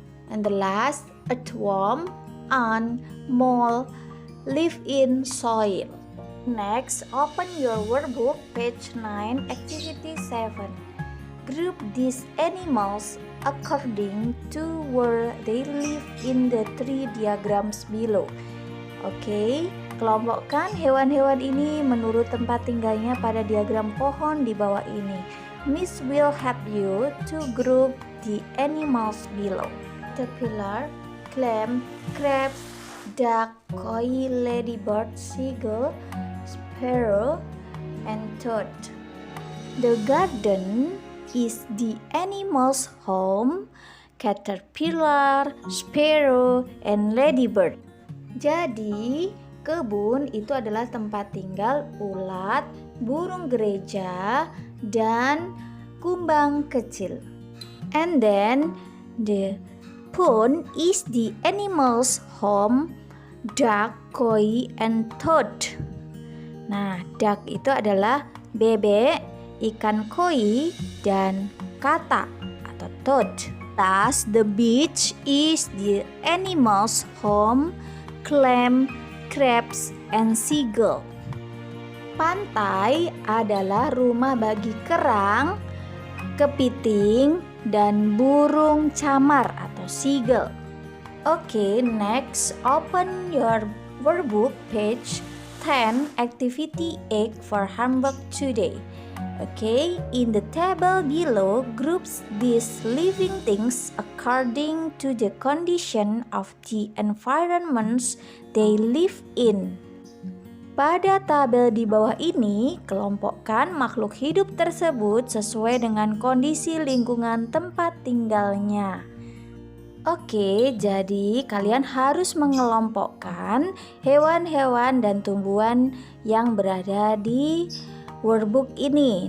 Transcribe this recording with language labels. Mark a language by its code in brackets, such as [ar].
[en] And the last, earthworm, ant, mole live in soil. Next, open your workbook, page 9, activity 7. Group these animals according to where they live in the three diagrams below. [id] Oke, kelompokkan hewan-hewan ini menurut tempat tinggalnya pada diagram pohon di bawah ini. [en] Miss will help you to group the animals below. Caterpillar, clam, crabs, duck, koi, ladybird, seagull, sparrow, and toad. The garden is the animal's home, caterpillar, sparrow, and ladybird. [id] Jadi, kebun itu adalah tempat tinggal ulat, burung gereja, dan kumbang kecil. [en] And then, the pond is the animal's home, duck, koi, and toad. [id] Nah, duck itu adalah bebek, ikan koi, dan kata atau toad. [en] Thus, the beach is the animal's home, clam, crabs, and seagull. [id] Pantai adalah rumah bagi kerang, kepiting, dan burung camar atau seagull. [en] Okay, next, open your workbook page 10, activity 8 for homework today. Okay, in the table below, groups these living things according to the condition of the environments they live in. [id] Pada tabel di bawah ini, kelompokkan makhluk hidup tersebut sesuai dengan kondisi lingkungan tempat tinggalnya. Oke, jadi kalian harus mengelompokkan hewan-hewan dan tumbuhan yang berada di workbook ini.